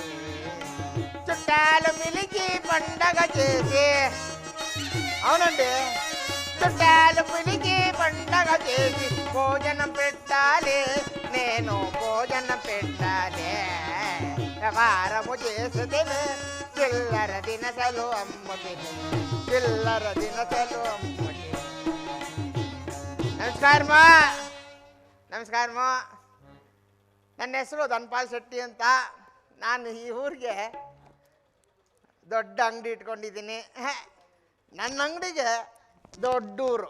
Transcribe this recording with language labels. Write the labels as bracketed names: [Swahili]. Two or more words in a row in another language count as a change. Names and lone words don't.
[Telugu] చుట్టాలు మిలిచి పండగ చేసి, అవునండి, చుట్టాలు పిలిచి పండగ చేసి భోజనం పెట్టాలి, నేను భోజనం పెట్టాలి. వ్యవహారము చేసుకుని చిల్లర దినసలు అమ్ముతుంది, చిల్లర దినసలు అమ్ముతుంది. [Kannada] ನಮಸ್ಕಾರಮ್ಮ, ನಮಸ್ಕಾರಮ್ಮ. ನನ್ನ ಹೆಸರು ಧನ್ಪಾಲ್ ಶೆಟ್ಟಿ ಅಂತ. ನಾನು ಈ ಊರಿಗೆ ದೊಡ್ಡ ಅಂಗಡಿ ಇಟ್ಕೊಂಡಿದ್ದೀನಿ. ನನ್ನ ಅಂಗಡಿಗೆ ದೊಡ್ಡೂರು.